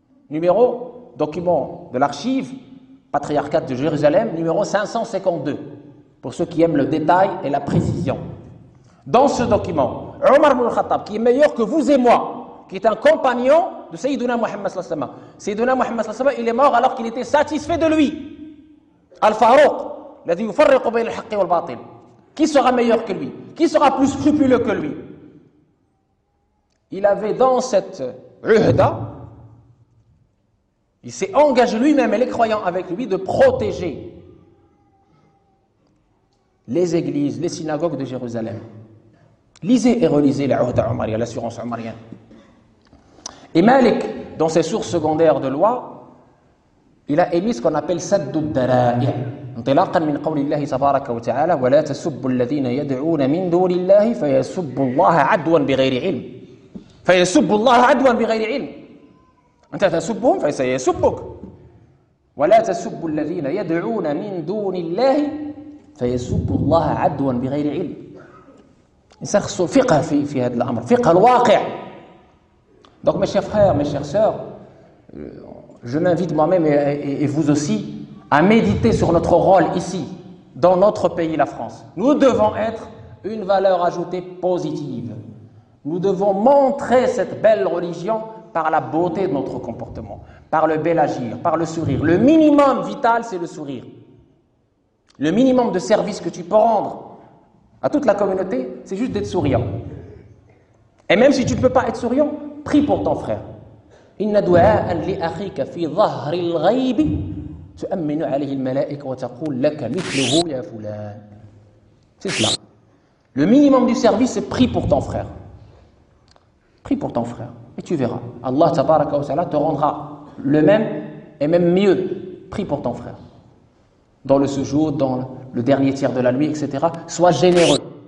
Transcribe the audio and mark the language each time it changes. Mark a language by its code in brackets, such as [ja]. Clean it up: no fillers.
[fr] Numéro, document de l'archive patriarcale de Jérusalem, numéro 552, pour ceux qui aiment le détail et la précision. Dans ce document, Omar ibn al-Khattab, qui est meilleur que vous et moi, qui est un compagnon de Sayyiduna Muhammad sallallahu alayhi wa sallam. Sayyiduna Muhammad sallallahu alayhi wa sallam, il est mort alors qu'il était satisfait de lui. [ar] Al-Faruq, الذي يفرق بين الحق والباطل. [fr] Qui sera meilleur que lui? Qui sera plus scrupuleux que lui? il avait dans cette uhda, il s'est engagé lui-même et les croyants avec lui de protéger les églises, les synagogues de Jérusalem. Lisez et relisez la uhda omariya, l'assurance omarienne. Et Malik, dans ses sources secondaires de loi, il a émis ce qu'on appelle saddud dara'i. [ar] انطلاقا من قول الله تبارك وتعالى ولا تسبوا الذين يدعون من دون الله فيسبوا الله عدوا بغير علم فيسبوا الله عدوا بغير علم انت تسبهم فسيسبك ولا تسبوا الذين يدعون من دون الله فيسبوا الله عدوا بغير علم يسخص فقه في هذا الامر فقه الواقع [fr] دونك مي شيخ فرير مي شيخ سور je m'invite moi-même et vous aussi à méditer sur notre rôle ici, dans notre pays, la France. Nous devons être une valeur ajoutée positive. Nous devons montrer cette belle religion par la beauté de notre comportement, par le bel agir, par le sourire. Le minimum vital, c'est le sourire. Le minimum de service que tu peux rendre à toute la communauté, c'est juste d'être souriant. Et même si tu ne peux pas être souriant, prie pour ton frère. [ar] « Inna du'a'an li'akhika fi dhahri al-ghaybi » تؤمن عليه الملائكة وتقول لك مثله يا فلان. [fr] C'est cela. Le minimum du service, c'est prie pour ton frère. Prie pour ton frère. Et tu verras. Allah tabaraka wa ta'ala te rendra le même et même mieux. Prie pour ton frère. Dans le séjour, dans le dernier tiers de la nuit, etc. Sois généreux.